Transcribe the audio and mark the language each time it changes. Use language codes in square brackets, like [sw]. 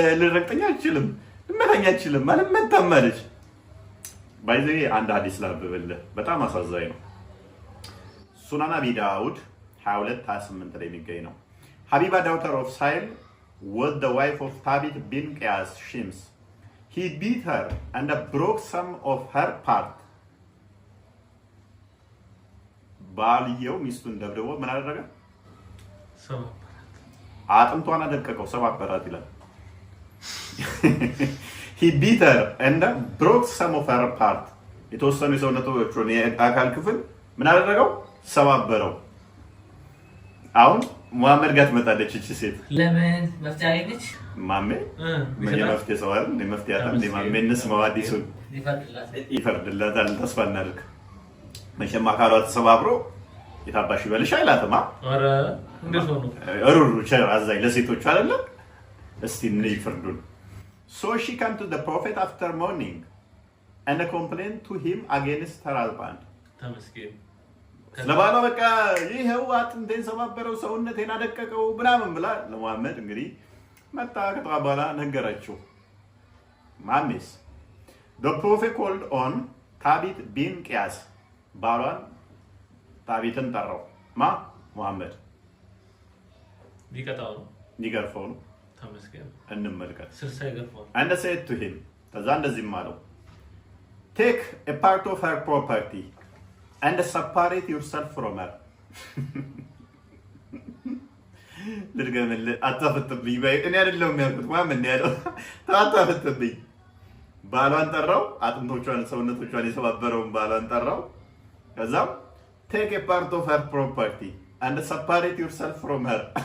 [am] ልረግጠኝ አልችልም፣ ልመታኝ አልችልም ማለት መታም አለች። ባይዘይ አንድ ሐዲስ ላብብልህ በጣም አሳዛኝ ነው። ሱናን አቢ ዳውድ 22:28 ላይ የሚገኝ ነው። ሀቢባ [en] daughter of Sahil was the wife of Thabit bin Qais Shims. He beat her and broke some of her part. [am] ባልየው ሚስቱን ደብድቦ ምን አደረገ? አጥንቷን አደቀቀው፣ ሰባበራት ይላል። [en] He beat her and broke some of her part. [am] የተወሰኑ የሰውነቶቹን የአካል ክፍል ምን አደረገው? ሰባበረው። አሁን ሙሐመድ ጋር ትመጣለች እቺ ሴት ለምን መፍትሄ አገኘች? ማሜ ምን የመፍትሄ ሰው አይደል? የመፍትሄ አጣም ማሜ እንስማው አዲሱን ይፈርድላታል። ተስፋ እናድርግ። መቼም አካሏ ተሰባብሮ የታባሽ ይበልሽ አይላትማ። ኧረ እንዴት ነው እሩሩ አዛኝ ለሴቶቹ አይደለም። እስቲ ምን ይፈርዱን? [en] So she came to the prophet after morning and complained to him against her husband. [am] ተመስገን ለባሏ በቃ ይሄው አጥንቴን ሰባበረው ሰውነቴን አደቀቀው ምናምን ብላ ለሙሐመድ እንግዲህ መጣ ከተባባላ ነገረችው። ማሚስ [en] the prophet called on [am] ታቢት ቢን ቂያስ ባሏን ታቢትን ጠራው። ሙሐመድ ሊቀጣው ነው ሊገርፈው ነው። ተመስገን እንመልከት። ስልሳ ይገርፈው [en] and said to him [am] ተዛ እንደዚህ ማለው [en] take a part of her property and separate yourself from her. [am] ልድገምልህ አታፈጥብኝ በይ። እኔ አይደለሁም ያልኩት ማን ያለው? አታፈጥብኝ። ባሏን ጠራው፣ አጥንቶቿን ሰውነቶቿን የሰባበረውን ባሏን ጠራው። ከዛም [en] take a part of her property and separate yourself from her.